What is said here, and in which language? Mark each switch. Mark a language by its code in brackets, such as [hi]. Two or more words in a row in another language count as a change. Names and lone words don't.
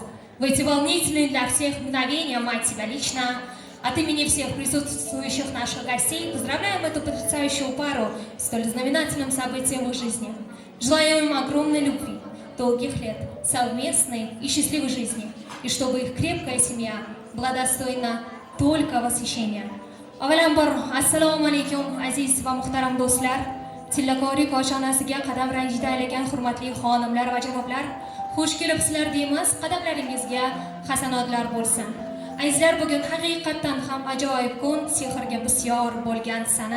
[ru] В эти волнительные для всех мгновения, мать тебя лично, от имени всех присутствующих наших гостей поздравляем эту потрясающую пару с столь знаменательным событием в их жизни. Желаем им огромной любви, долгих лет, совместной и счастливой жизни, и чтобы их крепкая семья была достойна только восхищения. [uz] Avvalambor, assalomu alaykum aziz va muhtaram do'stlar. Tilla Kori koshonasiga qadam ranjida aylagan hurmatli xonimlar va janoblar, xush kelibsizlar deymiz. Qadamlaringizga hasanotlar bo'lsin. Azizlar, bugun haqiqatdan ham ajoyib kun, sehrga bisyor bo'lgan sana.